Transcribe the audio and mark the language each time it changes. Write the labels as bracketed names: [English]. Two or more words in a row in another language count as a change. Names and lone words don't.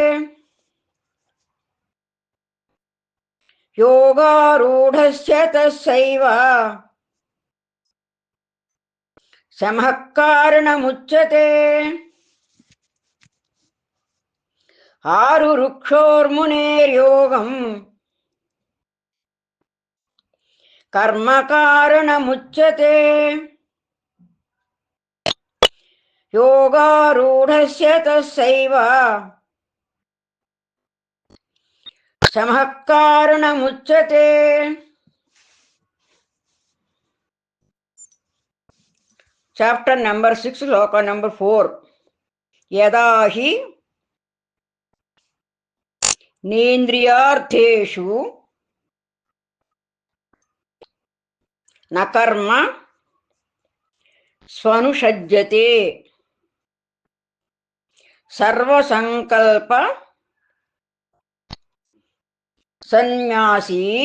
[Sanskrit] योगारूढस्य तस्यैव शमः कारणमुच्यते आरुरुक्षोर्मुनेर्योगम् कर्म कारणमुच्यते योगारूढस्य तस्यैव शमः कारणमुच्यते [Telugu] చాప్టర్ నెంబర్ 6 శ్లోక నెంబర్ 4 [Sanskrit] యదా హి నేంద్రియార్థేషు న కర్మ స్వనుషజ్యతే సర్వసంకల్ప సన్యాసీ